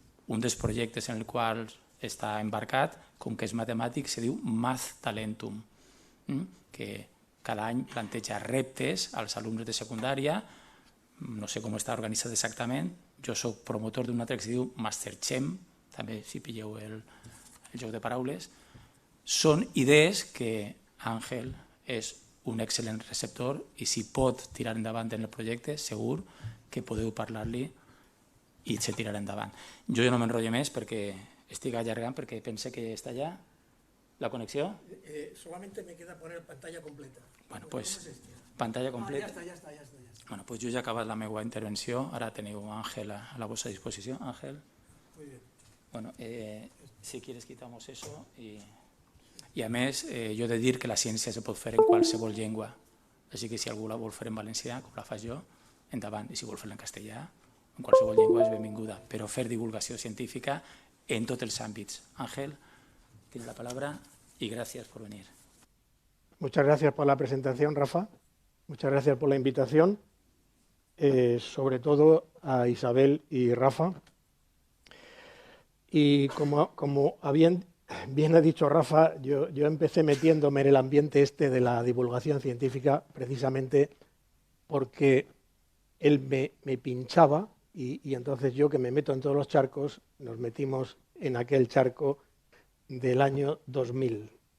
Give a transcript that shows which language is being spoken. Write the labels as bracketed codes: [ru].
[ca] Un dels projectes en el qual està embarcat, com que és matemàtic, se diu Math Talentum, que cada any planteja reptes als alumnes de secundària, no sé com està organitzat exactament, jo soc promotor d'un altre que se diu Masterchem, també si pilleu el joc de paraules, són idees que Àngel és un excel·lent receptor i si pot tirar endavant en el projecte, segur que podeu parlar-li i se tirarà endavant. Jo ja no m'enrotllo més perquè estic allargant, perquè pense que està ja la connexió. [es] Solamente me queda poner pantalla completa. Bueno, pues pantalla completa. [ca] Ja està. [es] Bueno, pues [ca] jo ja he acabat la meva intervenció. Ara teniu Àngel a la vostra disposició. Àngel. [es] Muy bien. Bueno, si quieres quitamos eso [ca] i a més jo he de dir que la ciència se pot fer en qualsevol llengua, així que si algú la vol fer en valencià, com la faig jo, endavant, i si vol fer-la en castellà, en qualsevol llengua és benvinguda, però fer divulgació científica en tots els àmbits. [es] Ángel, tienes la palabra y gracias por venir. Muchas gracias por la presentación, Rafa. Muchas gracias por la invitación, sobre todo a Isabel y Rafa. Y como bien ha dicho Rafa, yo empecé metiéndome en el ambiente este de la divulgación científica precisamente porque él me pinchaba y entonces yo, que me meto en todos los charcos, nos metimos en aquel charco del año 2000.